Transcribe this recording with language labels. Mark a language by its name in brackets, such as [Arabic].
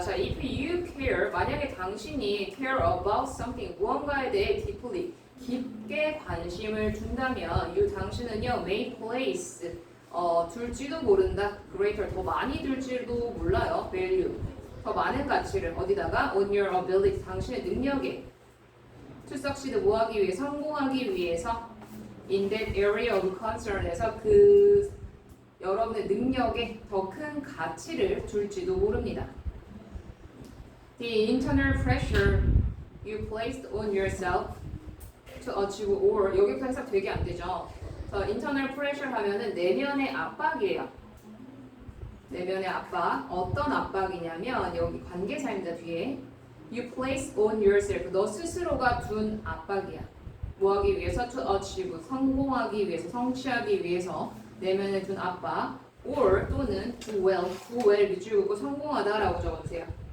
[Korean] 자, [English] if you care, [Korean] 만약에 당신이 [English] care about something, [Korean] 무언가에 대해 deeply, 깊게 관심을 둔다면, 당신은요, [English] may place, [Korean] 둘지도 모른다, greater, 더 많이 둘지도 몰라요, value, 더 많은 가치를 어디다가, [English] on your ability, [Korean] 당신의 능력에, [English] to succeed, [Korean] 뭐하기 위해, 성공하기 위해서, [English] in that area of concern [Korean] 에서 여러분의 능력에 더 큰 가치를 줄지도 모릅니다. [English] The internal pressure you placed on yourself to achieve or [Korean] 여기부터 해석 되게 안 되죠. [English] internal pressure [Korean] 하면은 내면의 압박이에요. 내면의 압박. 어떤 압박이냐면 여기 관계사입니다. 뒤에 [English] you place on yourself [Korean] 너 스스로가 둔 압박이야. 뭐하기 위해서? [English] to achieve [Korean] 성공하기 위해서, 성취하기 위해서 내면에 둔 압박 or 또는 [English] do well [Korean] 밑줄 긋고 성공하다라고 적어주세요.